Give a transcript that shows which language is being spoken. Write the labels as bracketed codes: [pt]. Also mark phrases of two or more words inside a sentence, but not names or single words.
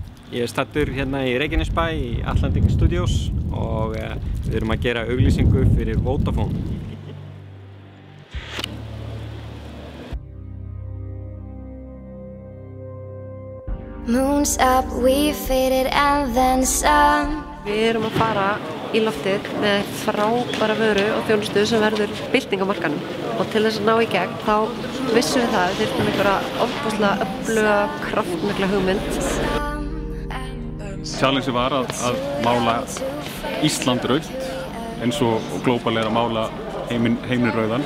[is] Ég staddur hérna í Reykjanesbæ í Atlantic Studios og við erum að gera auglýsingu fyrir Vodafone. [en] Moon's up, we faded and then some. [is] Við erum að fara í loftið með frábæra vöru og þjónustu sem verður bylting á markanum. Og til þess að ná í gegn þá vissum við það að við þurfum einhverja ofboðslega öfluga, kraftmikla hugmynd. Challenge var að mála Ísland rautt eins og global að mála heiminn rauðan.